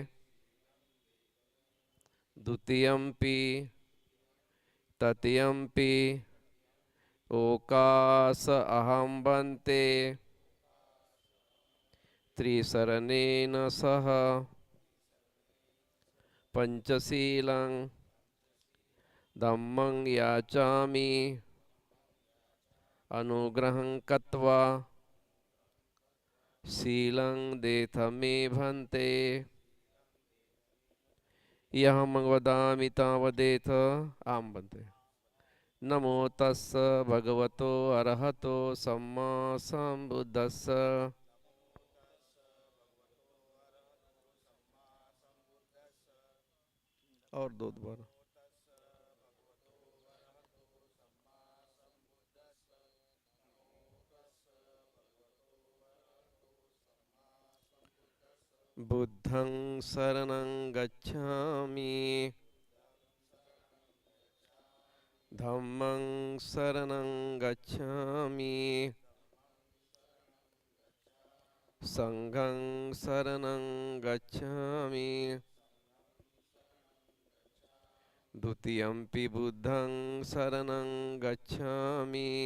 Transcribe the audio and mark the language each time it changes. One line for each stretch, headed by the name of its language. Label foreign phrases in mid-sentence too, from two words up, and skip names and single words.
Pali: द्वितीयम्पि तृतीयम्पि ओकास अहं भन्ते त्रिसरणेन सह पंचशीलं धम्मं याचामि अनुग्रहं कृत्वा शीलं देथ मे भन्ते। यहं वदामि तावदेत आम भन्ते। नमो तस्स भगवतो अरहतो सम्मा सम्बुद्धस्स।
Hindi: और दो दोबारा।
Pali: बुद्धं शरणं गच्छामि धम्मं शरणं गच्छामि संघं शरणं गच्छामि द्वितीयम्पि बुद्धं शरणं गच्छामि